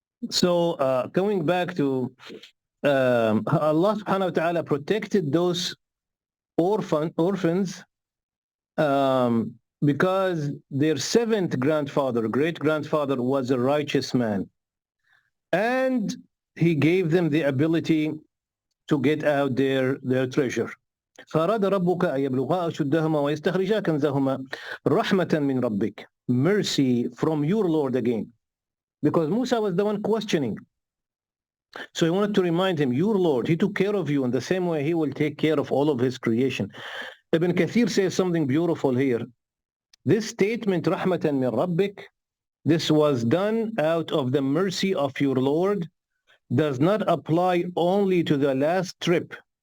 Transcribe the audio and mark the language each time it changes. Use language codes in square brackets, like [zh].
[en] So going back to Allah subhanahu wa ta'ala protected those orphans because their 7th grandfather, great-grandfather, was a righteous man. And he gave them the ability to get out their treasure. [ar] فأراد ربك أن يبلغا أشدهما ويستخرجا كنزهما رحمة من ربك. [en] Mercy from your Lord again. Because Musa was the one questioning. So he wanted to remind him, your Lord, he took care of you in the same way he will take care of all of his creation. Ibn Kathir says something beautiful here. This statement, [ar] Rahmatan min Rabbik, [en] this was done out of the mercy of your Lord, does not apply only to the last trip.